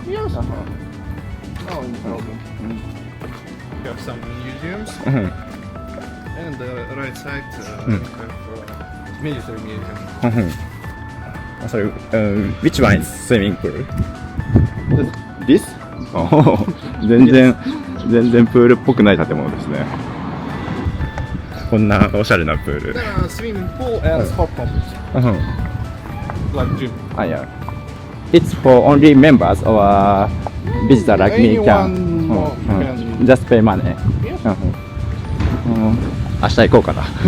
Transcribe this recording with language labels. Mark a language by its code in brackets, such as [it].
[en] Yes. No problem. We have some museums, and the right side we have military museum. Sorry, which one is swimming pool? This? [ja] 全然プールっぽくない建物ですね。こんなおしゃれなプール。 [en] There are swimming pool and sport complex, like gym. Yeah. It's for only members or visitor like me can. Anyone can. Just pay money. Yes. [ja] 明日行こうかな。